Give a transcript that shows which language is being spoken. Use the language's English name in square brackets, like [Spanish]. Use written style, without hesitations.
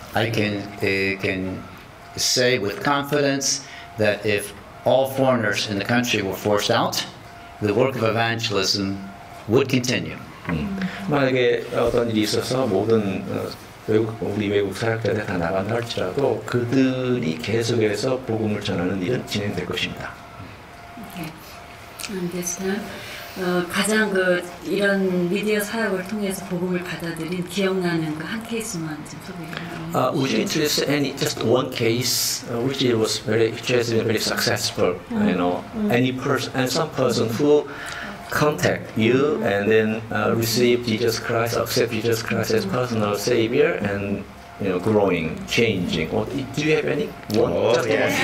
[English] I can say with confidence that if all foreigners in the country were forced out, the work of evangelism would continue. [Korean] 만약에 어떤 일이 있어서 모든 우리 외국 사역자들이 다 나간다 할지라도 그들이 계속해서 복음을 전하는 일은 진행될 것입니다. [English] Okay. And this time, [Korean] 가장 이런 미디어 사역을 통해서 복음을 받아들인 기억나는 그 한 케이스만 좀 소개해주세요. [English] Would you introduce just one case which has been very successful? You know, any person and some person who contact you and then receive Jesus Christ, accept Jesus Christ as personal Savior, and growing, changing. Or, do you have any? One? Just one.